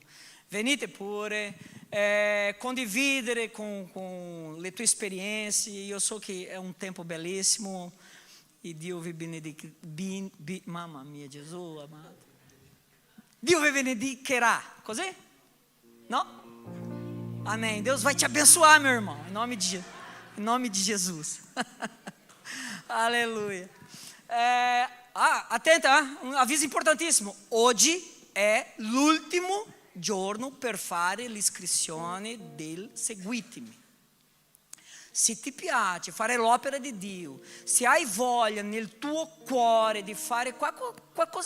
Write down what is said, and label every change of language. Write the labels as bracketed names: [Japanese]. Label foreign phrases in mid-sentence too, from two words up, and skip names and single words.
[Italian] Venite pure, condividere con le tue esperienze. Io so che è un tempo bellissimo e Dio vi benedica. Mamma mia, Gesù amato. Dio vi benedicherà, così? [Portuguese] No? Amém. Deus vai te abençoar, meu irmão, em nome de Jesus. Aleluia. [Italian] Attenta, un avviso importantissimo. Oggi è l'ultimo giorno per fare l'iscrizione del Seguitimi. Se ti piace fare l'opera di Dio, se hai voglia nel tuo cuore di fare qualcosa che